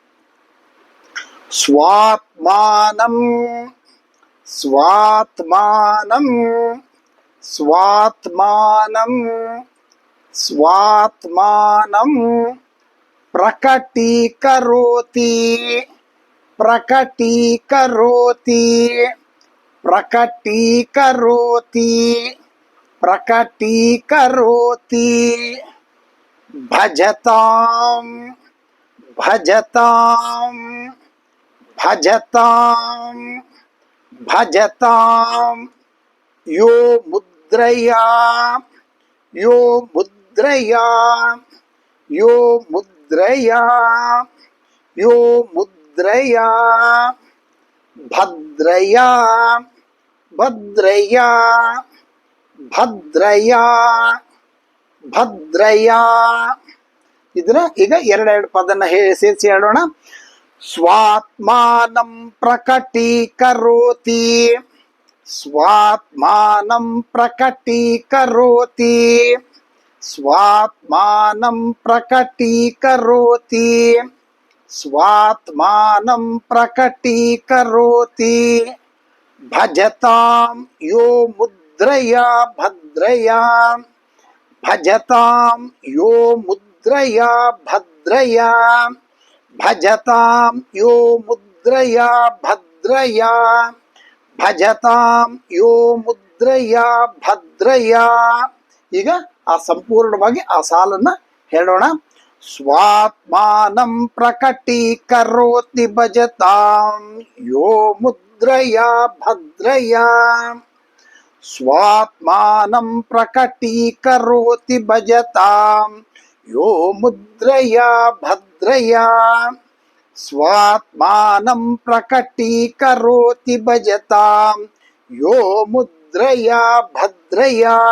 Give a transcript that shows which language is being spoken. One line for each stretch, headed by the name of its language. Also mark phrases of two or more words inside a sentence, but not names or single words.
Sanskrit: ಸ್ವಾತ್ಮಾನಂ ಸ್ವಾತ್ಮಾನಂ ಸ್ವಾತ್ಮಾನಂ ಸ್ವಾತ್ಮಾನಂ ಪ್ರಕಟೀಕರೋತಿ ಪ್ರಕಟೀಕರೋತಿ ಪ್ರಕಟೀಕರೋತಿ ಪ್ರಕಟೀಕರೋತಿ ಭಜತಾಂ ಭಜತಾಂ ಭಜತಾಂ ಭಜತಾಂ ಯೋ ಮುದ್ರಯಾ ಯೋ ಮುದ್ರಯಾ ಯೋ ಮುದ್ರಯಾ ಯೋ ಮುದ್ರಯಾ ಭದ್ರಯಾ ಭದ್ರಯಾ ಭದ್ರಯಾ ಭದ್ರಯಾ.
Kannada: ಇದನ್ನ ಈಗ ಎರಡೆರಡು ಪದನ ಸೇರಿಸಿ ಹೇಳೋಣ.
Sanskrit: ಸ್ವಾತ್ಮಾನಂ ಪ್ರಕಟೀಕರೋತಿ ಸ್ವಾತ್ಮಾನಂ ಪ್ರಕಟೀಕರೋತಿ ಸ್ವಾತ್ಮಾನಂ ಪ್ರಕಟೀಕರೋತಿ ಸ್ವಾತ್ಮಾನಂ ಪ್ರಕಟೀಕರೋತಿ ಭಜತಾಂ ಯೋ ಮುದ್ರಯಾ ಭದ್ರಯಾ ಭಜತಾಂ ಯೋ ಮುದ್ರಯಾ ಭದ್ರಯಾ ಭಜತಾಂ ಯೋ ಮುದ್ರಯಾ ಭದ್ರಯಾ ಭಜತಾಂ ಯೋ ಮುದ್ರಯ ಭದ್ರಯ.
Kannada: ಈಗ ಆ ಸಂಪೂರ್ಣವಾಗಿ ಆ ಸಾಲನ್ನ ಹೇಳೋಣ.
Sanskrit: ಸ್ವಾತ್ಮಾನಂ ಪ್ರಕಟೀಕರೋತಿ ಭಜತಾಂ ಯೋ ಮುದ್ರಯ ಭದ್ರಯ. ಸ್ವಾತ್ಮಾನಂ ಪ್ರಕಟೀಕರೋತಿ ಭಜತಾಂ ಯೋ ಮುದ್ರಯ ಭದ್ರಯ. ಸ್ವಾತ್ಮಾನಂ ಪ್ರಕಟೀಕರೋತಿ ಭಜತಾಂ ಯೋ ಮುದ್ರಯ ಭದ್ರಯ.